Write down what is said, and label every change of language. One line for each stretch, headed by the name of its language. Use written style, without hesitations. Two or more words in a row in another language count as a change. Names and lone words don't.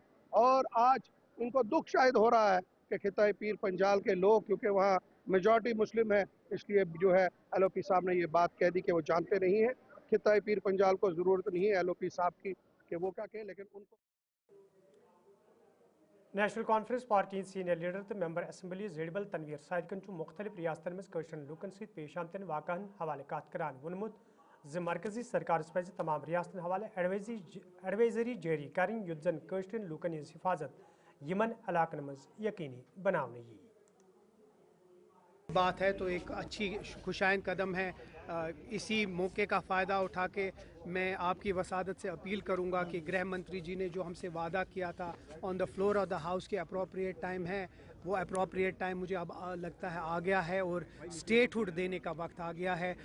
Hindi: और आज इनको दुख शायद हो रहा है कि खिताए पीर पंजाल के लोग, क्योंकि वहाँ मेजॉरिटी मुस्लिम है, इसलिए जो है एलओपी साहब ने ये बात कह दी कि वो जानते नहीं है। खिताए पीर पंजाल को ज़रूरत नहीं है एलओपी साहब की कि वो क्या कहें, लेकिन उनको
Kashmiri: नेशनल कॉन्फ्रेंस पार्टी सीनियर लीडर तो मेंबर असम्बली जेडबल तनवीर साइदकन मुख्तलिफ रियासतन में कशरन लूकन सत पेश आमतन वाक़ान हवाले कत करान वोनमुत मरकजी सरकार पज तमाम रियासतन हवाले एडवाइजरी जारी करें युत जन कशरन लूकन हज हिफाजत यमन इलाकन मज यकीनी बनाने यी
Hindi: बात है तो एक अच्छी खुशाइन कदम है। इसी मौके का फ़ायदा उठा के मैं आपकी वसादत से अपील करूंगा कि गृह मंत्री जी ने जो हमसे वादा किया था
English: on the floor of the house
Hindi: के
English: appropriate time
Hindi: है, वो
English: appropriate time
Hindi: मुझे अब लगता है आ गया है और स्टेटहुड देने का वक्त आ गया है।